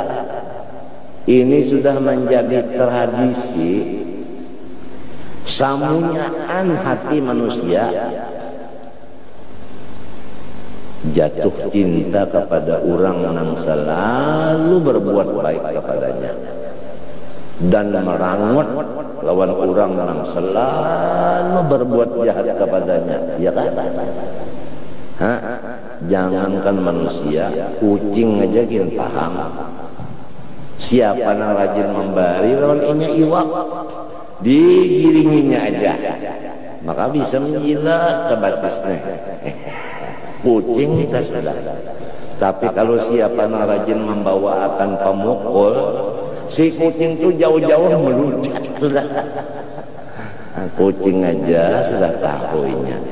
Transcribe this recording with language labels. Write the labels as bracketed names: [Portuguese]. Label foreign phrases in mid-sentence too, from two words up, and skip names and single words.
[Banjar] Ini sudah menjadi tradisi samunyaan hati manusia jatuh cinta kepada orang yang selalu berbuat baik kepadanya dan merangut lawan orang yang selalu berbuat jahat kepadanya. [Indonesian] Ya kan? Jangankan manusia, kucing aja gini paham. [Banjar] Siapa yang rajin memberi lawan inya iwak, digiringinya aja, [Indonesian] maka bisa menjilat ke batasnya. Kucing kita sudah. [Banjar] Tapi kalau siapa yang rajin membawa akan pemukul, si kucing itu jauh-jauh melucat sudah. [Indonesian] Kucing aja sudah tahunya.